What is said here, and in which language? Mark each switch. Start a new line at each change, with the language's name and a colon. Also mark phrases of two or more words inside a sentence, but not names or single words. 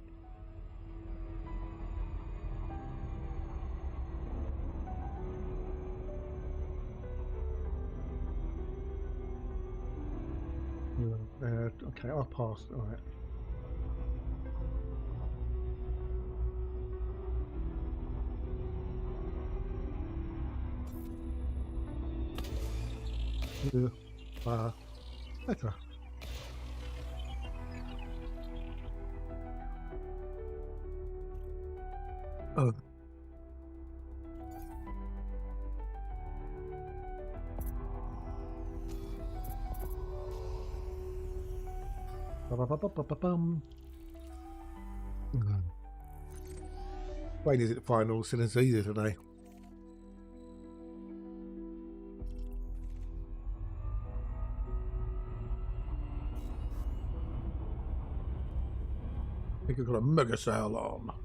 English: Okay, I'll pass. All right. Okay. Oh. Ba-ba-ba-ba-ba-bum. Wayne is at the final sentence either today. I think I've got a mega sale on.